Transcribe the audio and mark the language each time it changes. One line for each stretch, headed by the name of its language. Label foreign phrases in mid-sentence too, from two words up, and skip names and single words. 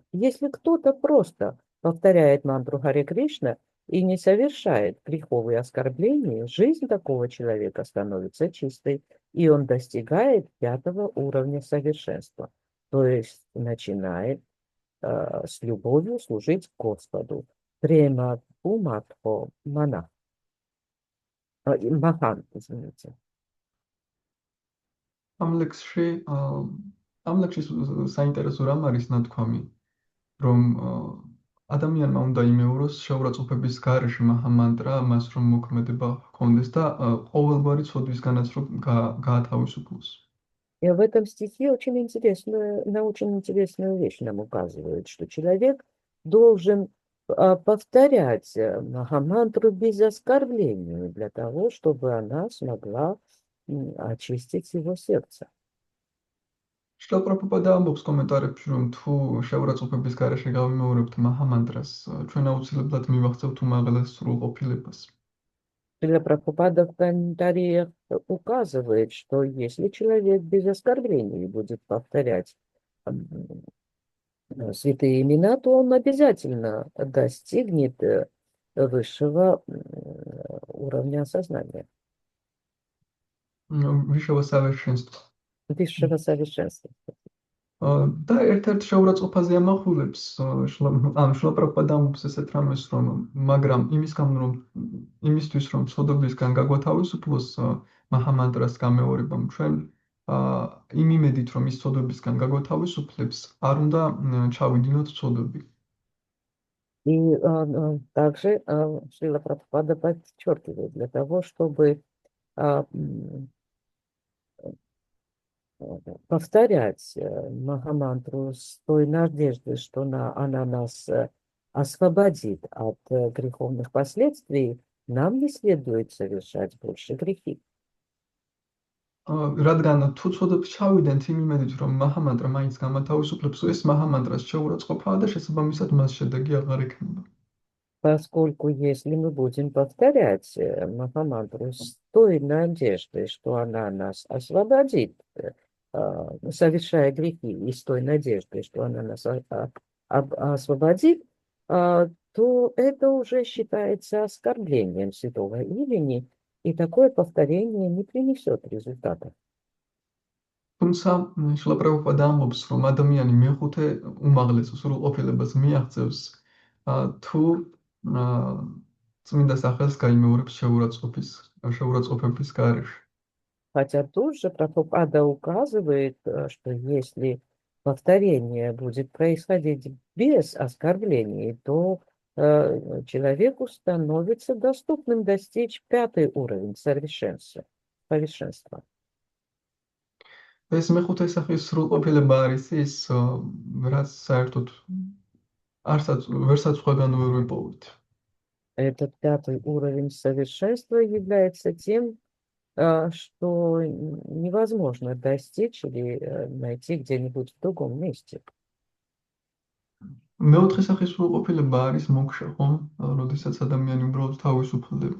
Russian: Если кто-то просто повторяет мантру Харе Кришна и не совершает греховые оскорбления, жизнь такого человека становится чистой, и он достигает 5-го уровня совершенства, то есть начинает с любовью служить Господу.
Sanskrit: प्रेमा पुमर्थो मना महान्, извините.
Georgian: ამ ლექსში საინტერესო რამ არის ნათქვამი, რომ ადამიანმა უნდა იმეოროს შეურაცხყოფების გარეშე მაჰამანტრა, მას რომ მოქმედება ჰქონდეს და ყოველგვარი ცოდვისგანაც რომ გაათავისუფლოს.
Russian: И в этом стихе очень интересную вещь нам указывает, что человек должен повторять Махамантру без оскорбления для того, чтобы она смогла очистить его сердце.
Georgian: Шрила Прабхупада ამბობს კომენტარებში, რომ თუ შეურაცხყოფების გარეშე გავიმეორებთ მაჰამანტრას, ჩვენ აუცილებლად მივახცევთ უმაღლეს სრულყოფილებას.
Russian: Шрила Прабхупада в комментариях указывает, что если человек без оскорблений будет повторять святые имена, то он обязательно достигнет высшего уровня сознания. Высшего совершенства. Высшего совершенства.
Georgian: და ერთ-ერთ შეურაცხყოფაზე ამახვილებს შრила Prabhupada ამბობს ესეთ რამეს, რომ მაგრამ იმისთვის რომ ცოდვებისგან გაგვათავისუფლოს მაჰამანტრას გამეორებამ ჩვენ იმ იმედით რომ ის ცოდვებისგან გაგვათავისუფლებს არ უნდა ჩავიდინოთ ცოდვები.
Russian: И также Шрила Прабхупада подчеркивает, для того, чтобы повторять Махамантру с той надеждой, что она нас освободит от греховных последствий, нам не следует совершать больше грехи.
Georgian: რადგან თუ ცოდვებს ჩავიდენთ იმ იმედით, რომ მაჰამანტრა მაინც გამათავისუფლებს, ეს მაჰამანტრას შეურაცხყოფაა და შესაბამისად მას შედეგი აღარ ექნება.
Russian: Поскольку если мы будем повторять Махамантру с той надеждой, что она нас освободит, совершая грехи, и с той надеждой, что она нас освободит, то это уже считается оскорблением святого имени, и такое повторение не принесет результата.
Georgian: თუმცა შილა პრაბჰუპადა ამბობს, რომ ადამიანი მეხუთე უმაღლეს სრულყოფილებას მიაღწევს, თუ წმინდა სახელს გაიმეორებს შეურაცხყოფების გარეშე.
Russian: Хотя тут же Прабхупада указывает, что если повторение будет происходить без оскорблений, то человеку становится доступным достичь 5-й уровень совершенства.
Georgian: ეს მეხუთე სახის სრულყოფილება არის ის, რაც საერთოდ ვერსაც სხვაგან ვერ ვიპოვოთ.
Russian: Этот 5-й уровень совершенства является тем, что невозможно достичь или найти где-нибудь в другом месте.
Georgian: მეოთხე სახის სრულყოფილება არის მოქშა, ხომ? როდესაც ადამიანი უბრალოდ თავისუფლდება.